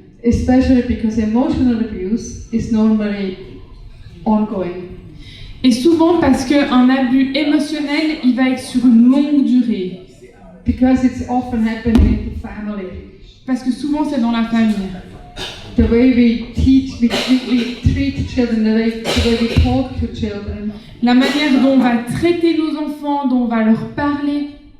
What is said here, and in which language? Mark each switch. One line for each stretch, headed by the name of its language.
English: Especially because emotional abuse is normally ongoing.
French: Et souvent parce qu'un abus émotionnel, il va être sur une longue durée.
English: Because it's often happening in the family.
French: Parce que souvent, c'est dans la famille.
English: The way we teach, we treat children, the way we talk to children.
French: La manière dont on va traiter nos enfants, dont on va leur parler.